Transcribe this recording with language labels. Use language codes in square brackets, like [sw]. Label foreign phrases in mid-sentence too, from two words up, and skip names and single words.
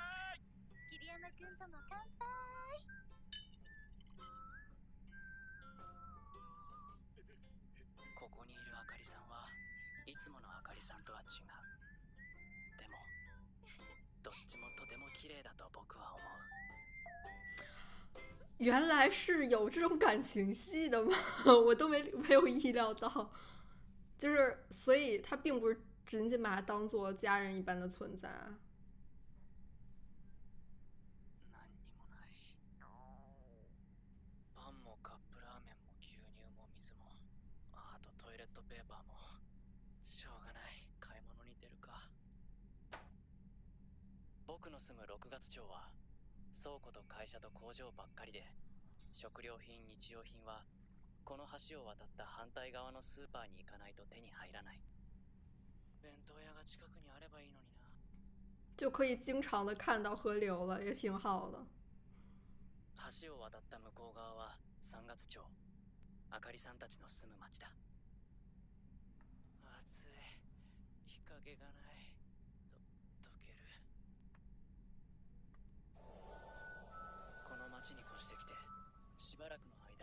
[ja] 桐山くんとも乾杯。ここにいるあかりさんはいつものあかりさんとは違う。でもどっちもとても綺麗だと僕は思う。 [zh] 原来是有这种感情戏的吗？我都没有意料到，就是所以他并不是仅仅把他当做家人一般的存在啊。 [ja] 何にもない。パンもカップラーメンも牛乳も水も、あとトイレットペーパーも。しょうがない、買い物に出るか。僕の住む6月町は倉庫と会社と工場ばっかりで、食料品日用品はこの橋を渡った反対側のスーパーに行かないと手に入らない。弁当屋が近くにあればいいのにな。 [zh] 就可以经常的看到河流了，也挺好的。 [ja] 橋を渡った向こう側は三月町、あかりさんたちの住む町だ。暑い、日陰がない。溶ける。この町に越してきてしばらくの間、